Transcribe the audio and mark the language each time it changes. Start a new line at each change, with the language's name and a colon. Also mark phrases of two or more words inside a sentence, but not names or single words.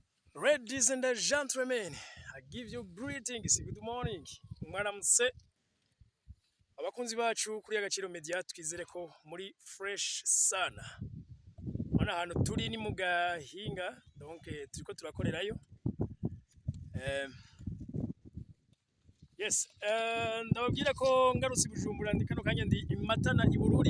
English: Ladies and gentlemen, I give you greetings. Good morning.
Rundi: Mwaramutse abakunzi bacu kuri Agaciro Media, twizere ko muri fresh sana. Mana ahantu turi ni mu Gahinga, donc turiko turakorerayo. Yes, ndababwira ko ngarutse Bujumbura ndi kano kanya ndi Imatana i Bururi.